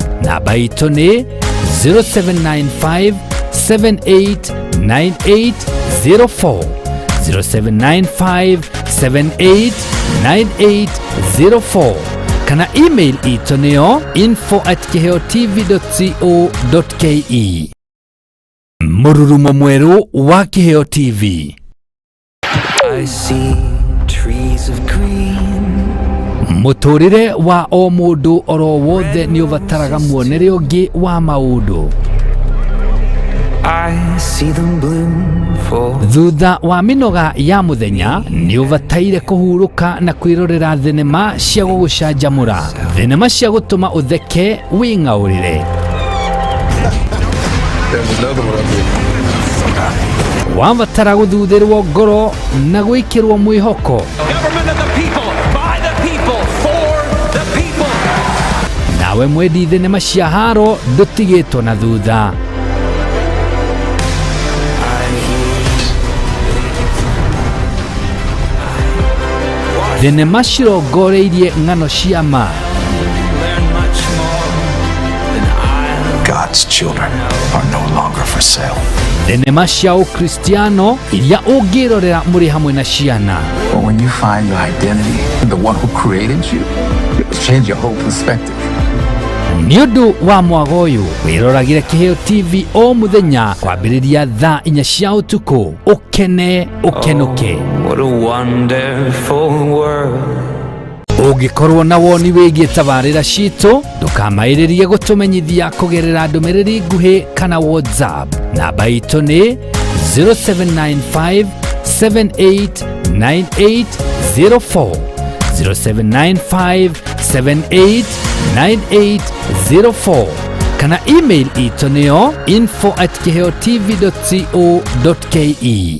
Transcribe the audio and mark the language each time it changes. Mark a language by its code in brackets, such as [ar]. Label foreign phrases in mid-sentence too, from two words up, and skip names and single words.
[ki] Namba itũ nĩ 0795 789804 0795 789804 kana email itũ nĩyo info@kiheotv.co.ke. Mũrurumo mwerũ wa Kiheo TV. [en] I see trees of green. [ki] Mũtũrĩre wa o mũndũ oro wothe nĩ ũbataraga muonere ũngĩ wa maũndũ. [en] I see them bloom for. [ki] Thutha wa mĩnoga ya mũthenya nĩ ũbataire kũhurũka na kwĩrorera thenema cia gũgũcanjamũra, thenema cia gũtũma ũtheke wĩng'aũrĩre. Wabatara gũthũthĩrwo ngoro na gwĩkĩrwo mwĩhoko. Nawe mwendi thenema cia haro ndũtigĩtwo na thutha. Thenema cirongoreirie ng'ano cia ma. [en] God's children are no longer for sale. [ki] Thenema cia Ukristiano iria ũngĩrorera mũrĩ hamwe na ciana. [en] But when you find your identity in the one who created you, it will change your whole perspective. [ki] Nĩ ũndũ wa mwago ũyũ wĩroragĩre Kiheo TV o mũthenya kwambĩrĩria thaa 4 cia ũtukũ. Ũkene ũkenũke. [en] What a wonderful world. [ki] Ũngĩkorwo na woni wĩgiĩ tabarĩra citũ, ndũkamaĩrĩrie gũtũmenyithia kũgerera ndũmĩrĩri nguhĩ kana WhatsApp. Namba itũ nĩ 0795 789804 0795 789804 kana email itũ nĩyo info@kiheotv.co.ke.